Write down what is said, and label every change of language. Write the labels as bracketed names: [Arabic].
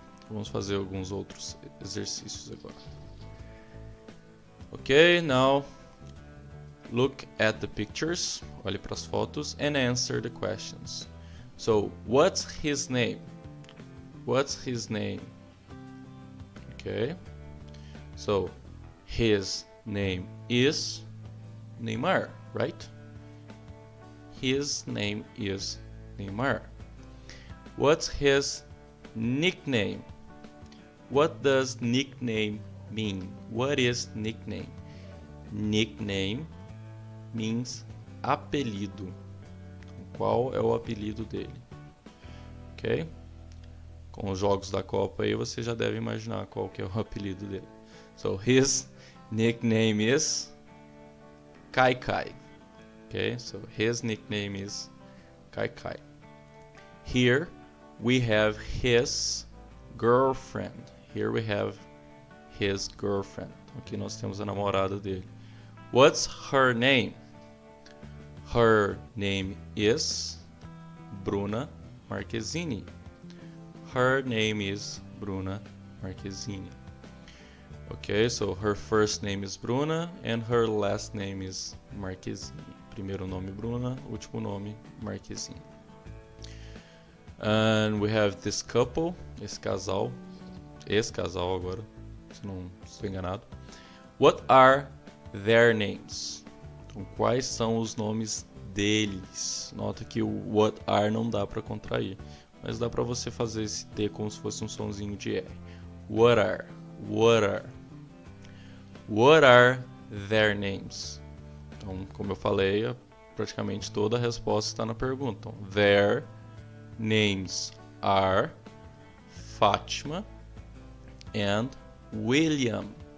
[Portuguese] Vamos fazer alguns outros exercícios agora. [English] Ok, now look at the pictures. [Portuguese] Olhe para as fotos [English] and answer the questions. So, what's his name? What's his name? Okay. So, his name is Neymar, right? His name is Neymar. What's his nickname? What does nickname mean? What is nickname? Nickname means apelido. [Portuguese] Qual é o apelido dele? Ok? Com os jogos da Copa aí você já deve imaginar qual que é o apelido dele. [English] So his nickname is Kai Kai. Okay, so his nickname is Kai Kai. Here we have his girlfriend. Here we have his girlfriend. [Portuguese] Aqui nós temos a namorada dele. [English] What's her name? Her name is Bruna Marquezine. Her name is Bruna Marquezine. Okay, so her first name is Bruna and her last name is Marquezine. [Portuguese] Primeiro nome Bruna, último nome Marquezine. [English] And we have this couple, [Portuguese] esse casal agora, se não estou enganado. [English] What are their names? [Portuguese] Então, quais são os nomes deles? Nota que o what are não dá para contrair, mas dá para você fazer esse T como se fosse um sonzinho de R. [English] What are? What are? What are their names? [Portuguese] Então, como eu falei, praticamente toda a resposta está na pergunta. [English] Então, their names are Fátima and William.